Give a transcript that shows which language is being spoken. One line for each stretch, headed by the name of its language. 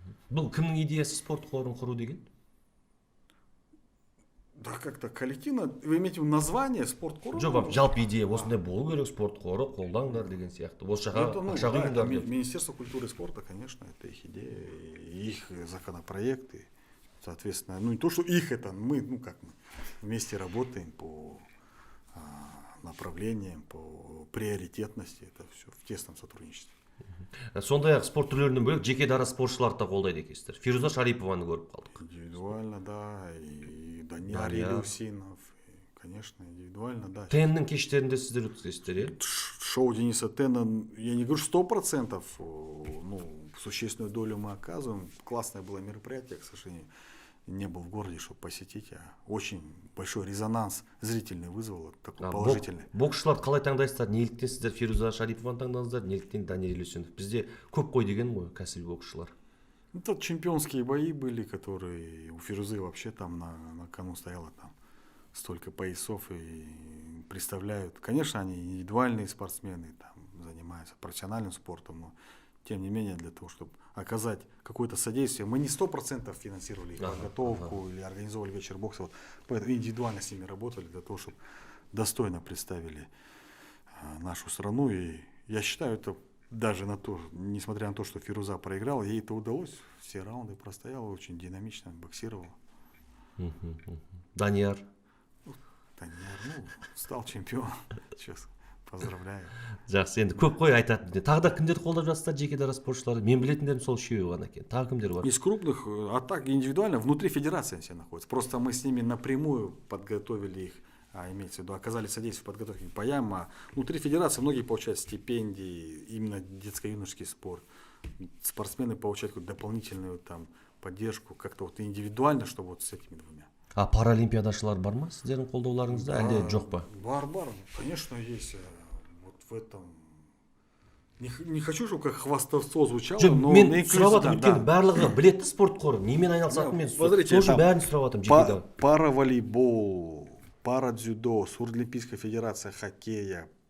Kazakh: Бұл кімнің идеясы спорт қорын құру деген?
Russian: Да как-то коллективно, вы имеете в виду название спорт қоры?
Kazakh: Жоқ, жалпы идея осындай болу керек, спорт қоры қолдаңдар деген сияқты. Осы жаққа ақша құйыңдар деп.
Russian: Министерство культуры и спорта, конечно, это их идея, их законопроекты. Соответственно, не то, что их это, мы вместе работаем по направлениям, по приоритетности, это все в тесном сотрудничестве.
Kazakh: Сондай-ақ спорт түрлерінен бөлек жеке дара спортшыларды да қолдайды екенсіздер. Фируза Шарипованы көріп қалдық.
Russian: Индивидуально, да, и Данияр Елеусинов, конечно, индивидуально, да.
Kazakh: Теннің кештерінде сіздер өткізесіздер, иә?
Russian: Шоу Дениса Тена, я не говорю 100%, существенную долю мы оказываем. Классное было мероприятие, к сожалению, не был в городе, чтобы посетить, очень большой резонанс зрительный вызвало, такой положительный.
Kazakh: Боксшылар қалай таңдайсыздар? Неліктен сіздер Фируза Шарипованы таңдадыңыздар, неліктен Данияр Елеусинов? Бізде көп қой деген ғой кәсіби боксшылар.
Russian: Это чемпионские бои были, которые у Фирузы вообще там на кону стояло там столько поясов и представляют. Конечно, они индивидуальные спортсмены, там занимаются профессиональным спортом, но тем не менее для того, чтобы оказать какое-то содействие, мы не 100% финансировали их подготовку или организовывали вечер бокса, поэтому индивидуально с ними работали для того, чтобы достойно представили нашу страну. И я считаю, это даже несмотря на то, что Фируза проиграла, ей это удалось. Все раунды простояла, очень динамично боксировала. Данияр? Данияр, стал чемпионом. Сейчас поздравляю.
Kazakh: Жақсы, енді көп қой айтатын. Тағы да кімдер қолдап жатсыздар жеке дара спортшылары? Мен білетіндерім сол үшеуі ғана екен. Тағы кімдер бар?
Russian: Из крупных, а так индивидуально, внутри федерации все находятся. Просто мы с ними напрямую подготовили их, имеется в виду, оказали содействие в подготовке к боям, а внутри федерации многие получают стипендии, именно детско-юношеский спорт. Спортсмены получают какую-то дополнительную там поддержку, как-то индивидуально, чтобы с этими двумя.
Kazakh: А паралимпиадашылар бар ма сіздердің қолдауларыңызда, әлде жоқ па? Бар,
Russian: конечно, есть. Вот в этом. Не хочу, чтобы как хвастовство звучало, но
Kazakh: мен сұрап жатырмын, өйткені барлығы білетті спорт қоры, немен айналысатын мен сол үшін бәрін сұрап жатырмын.
Russian: Параволейбол, парадзюдо, Сурдлимпийская федерация хоккея,